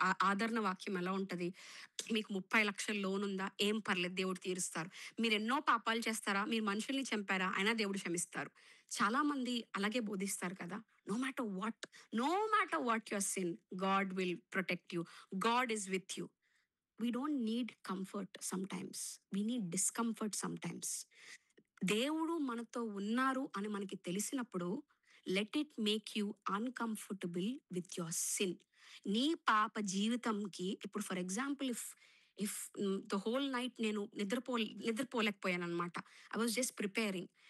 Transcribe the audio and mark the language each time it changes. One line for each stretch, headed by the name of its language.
Telugu: ఆదరణ వాక్యం ఎలా ఉంటది? మీకు 30,00,000 లోన్ ఉందా? ఏం పర్లేదు దేవుడు తీరుస్తారు. మీరెన్నో పాపాలు చేస్తారా? మీరు మనుషుల్ని చంపారా? అయినా దేవుడు క్షమిస్తారు. చాలా మంది అలాగే బోధిస్తారు కదా!
English: No matter what, no matter what your sin, God will protect you. God is with you. We don't need comfort sometimes. We need discomfort sometimes.
Telugu: దేవుడు మనతో ఉన్నారు అని మనకి తెలిసినప్పుడు
English: Let it make you uncomfortable with your sin.
Telugu: నీ పాప జీవితంకి ఇప్పుడు
English: for example if if the whole night
Telugu: నేను నిద్రపోలేకపోయాననమాట.
English: I was just preparing.